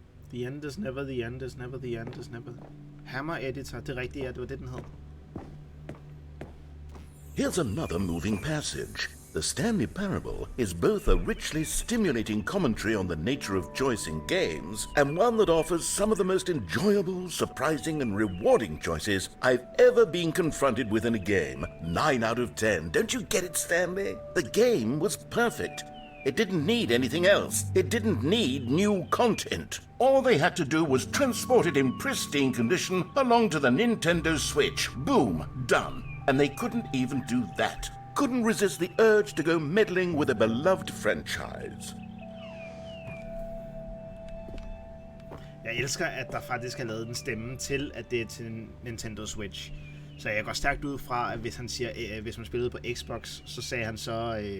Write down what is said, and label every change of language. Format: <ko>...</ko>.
<en>The end is never, the end is never, the end is never.</en> <da>Hammer Editor, det er rigtigt, ja, det var det, den hed.</da> <en>Here's another moving passage. The Stanley Parable is both a richly stimulating commentary on the nature of choice in games, and one that offers some of the most enjoyable, surprising, and rewarding choices I've ever been confronted with in a game. 9 out of 10. Don't you get it, Stanley? The game was perfect. It didn't need anything else. It didn't need new content. All they had to do was transport it in pristine condition along to the Nintendo Switch. Boom, done. And they couldn't even do that. Couldn't resist the urge to go meddling with a beloved franchise.</en> <da>Jeg elsker, at der faktisk er lavet en stemme til, at det er til Nintendo Switch. Så jeg går stærkt ud fra, at hvis han siger, hvis man spillede på Xbox, så sagde han så...</da>